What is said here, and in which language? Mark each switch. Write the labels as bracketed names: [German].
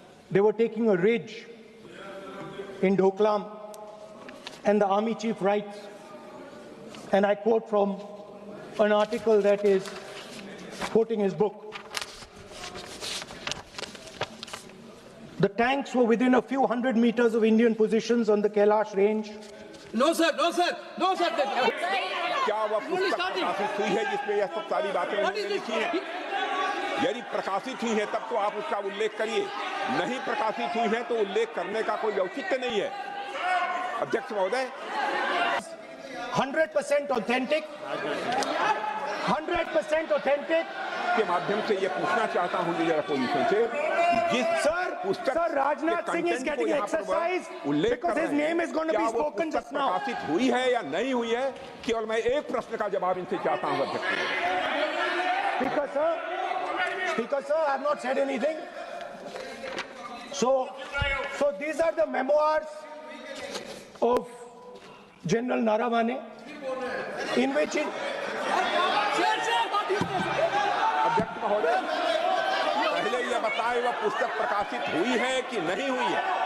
[English] They were taking a ridge in Doklam, and the army chief writes, and I quote from an article that is quoting his book. The tanks were within a few hundred meters of Indian positions on the Kailash range. No, sir, no, sir, no, sir. [Hindi] क्या वह पुस्तक प्रकाशित हुई है जिसमें यह सब सारी बातें उन्होंने लिखी हैं? यदि प्रकाशित हुई है तब तो आप उसका उल्लेख करिए, नहीं प्रकाशित हुई है तो उल्लेख करने का कोई औचित्य नहीं है। अध्यक्ष महोदय, [English] 100% authentic, 100% authentic. [Hindi] के माध्यम से ये पूछना चाहता हूँ लीडर अपोजिशन से, जिस पुस्तक [English] Sir, Rajnath Singh is getting exercise because his name is going to be spoken just now. [Hindi] प्रकाशित हुई है या नहीं हुई है, केवल मैं एक प्रश्न का जवाब इनसे चाहता हूँ अध्यक्ष। [English] Speaker, sir, I have not said anything. So these are the memoirs of General Naravane, in which he... [Hindi] अध्यक्ष महोदय, पहले यह बताएं वह पुस्तक प्रकाशित हुई है कि नहीं हुई है?